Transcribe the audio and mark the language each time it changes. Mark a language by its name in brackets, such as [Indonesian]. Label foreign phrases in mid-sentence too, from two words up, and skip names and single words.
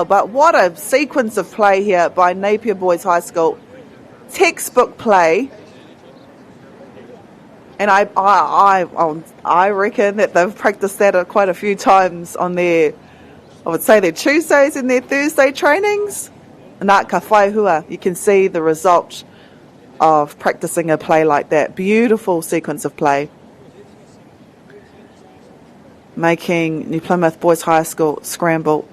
[English] But what a sequence of play here by Napier Boys High School. Textbook play. And I reckon that they've practiced that quite a few times on their, I would say their Tuesdays and their Thursday trainings. [Māori] Nā ka whai hua, [English] you can see the result of practicing a play like that. Beautiful sequence of play. Making New Plymouth Boys High School scramble.